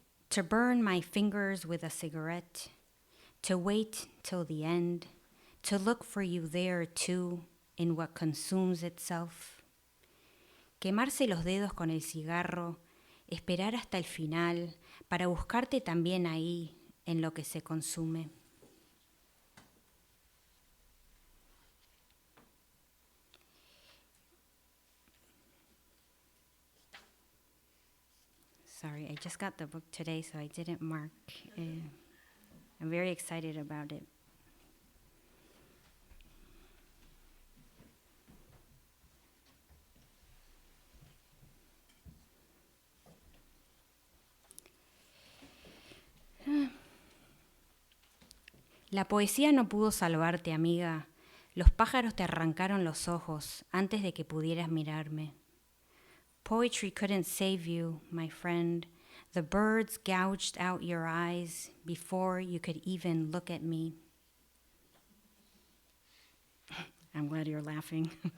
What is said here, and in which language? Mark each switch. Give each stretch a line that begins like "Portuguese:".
English: To burn my fingers with a cigarette, to wait till the end, to look for you there too, in what consumes itself.
Spanish: Quemarse los dedos con el cigarro, esperar hasta el final, para buscarte también ahí, en lo que se consume.
English: Sorry, I just got the book today, so I didn't mark. I'm very excited about it.
Spanish: La poesía no pudo salvarte, amiga. Los pájaros te arrancaron los ojos antes de que pudieras mirarme.
English: Poetry couldn't save you, my friend. The birds gouged out your eyes before you could even look at me. I'm glad you're laughing.